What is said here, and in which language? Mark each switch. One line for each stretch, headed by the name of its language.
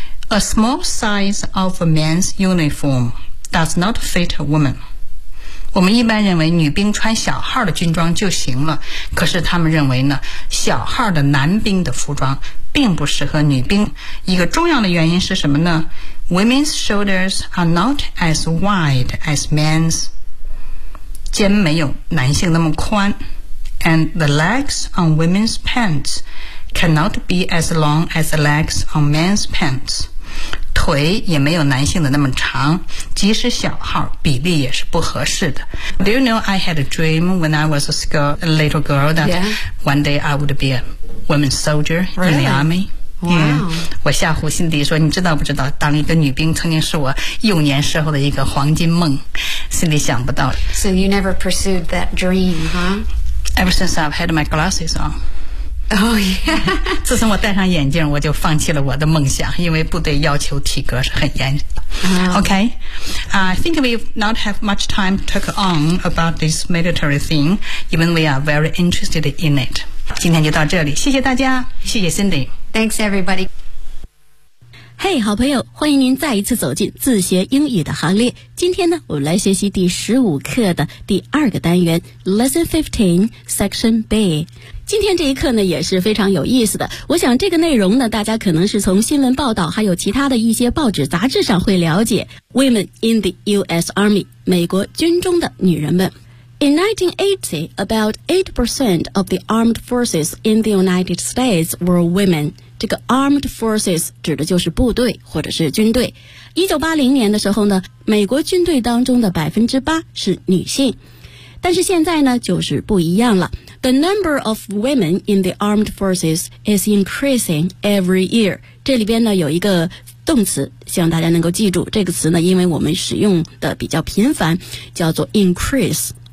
English: A small size of a man's uniform does not fit a woman.
Chinese: 我们一般认为女兵穿小号的军装就行了，可是他们认为呢，小号的男兵的服装并不适合女兵。一个重要的原因是什么呢？
English: Women's shoulders are not as wide as men's.
Chinese: 肩没有男性那么宽。
English: And the legs on women's pants cannot be as long as the legs on men's pants.
Chinese: 腿也没有男性的那么长，即使小号，比例也是不合适的。
English: Do you know I had a dream when I was a little girl that、 yeah. one day I would be a women's soldier、 really? in the army? Wow.
Chinese: 我吓唬辛迪说，你知道不知道当一个女兵曾经是我幼年时候的一个黄金梦。辛迪想不到。
English: So you never pursued that dream, huh? Ever since I've had my glasses on. Oh, yeah.
Chinese: 自从我戴上眼镜，我就放弃了我的梦想，因为部队要求体格是很严的。
English: Wow. Okay. I think we not have much time to talk on about this military thing, even we are very interested in it.
Chinese: 今天就到这里，谢谢大家，谢谢 Cindy.
English: Thanks, everybody.
Chinese: Hey, 好朋友，欢迎您再一次走进自学英语的行列。今天呢，我们来学习第15课的第二个单元
English: Lesson 15, Section B。
Chinese: 今天这一课呢也是非常有意思的，我想这个内容呢大家可能是从新闻报道还有其他的一些报纸杂志上会了解。
English: Women in the US Army,
Chinese: 美国军中的女人们。
English: In 1980, about 8% of the armed forces in the United States were women.
Chinese: 这个 armed forces 指的就是部队或者是军队。 1980年的时候呢，美国军队当中的 8% 是女性。但是现在呢，就是不一样了。
English: The number of women in the armed forces is increasing every year.
Chinese: 这里边呢有一个动词，希望大家能够记住这个词呢，因为我们使用的比较频繁，叫做 increase。